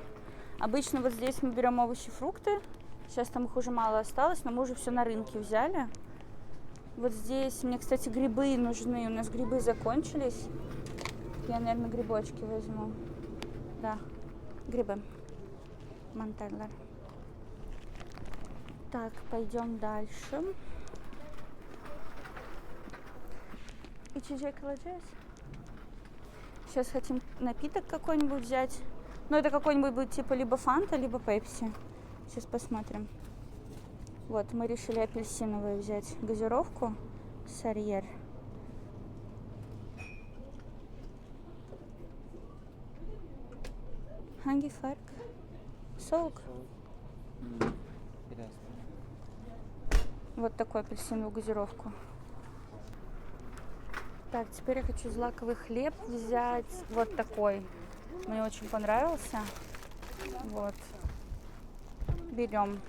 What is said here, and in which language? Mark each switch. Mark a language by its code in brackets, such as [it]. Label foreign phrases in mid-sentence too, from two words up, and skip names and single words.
[ru] Обычно вот здесь мы берем овощи, фрукты. Сейчас там их уже мало осталось, но мы уже все на рынке взяли. Вот здесь мне, кстати, грибы нужны. У нас грибы закончились. Я, наверное, грибочки возьму. Да, грибы. Монтеглер. Так, пойдем дальше. [tr] İçecek alacağız. [ru] Сейчас хотим напиток какой-нибудь взять. Но это какой-нибудь будет типа либо фанта, либо пепси. Сейчас посмотрим. Вот, мы решили апельсиновую взять газировку. Сарьер. [tr] Hangi fark? Soğuk. [ru] Вот такую апельсиновую газировку. Так, теперь я хочу злаковый хлеб взять. Вот такой. Мне очень понравился. Вот. Берем.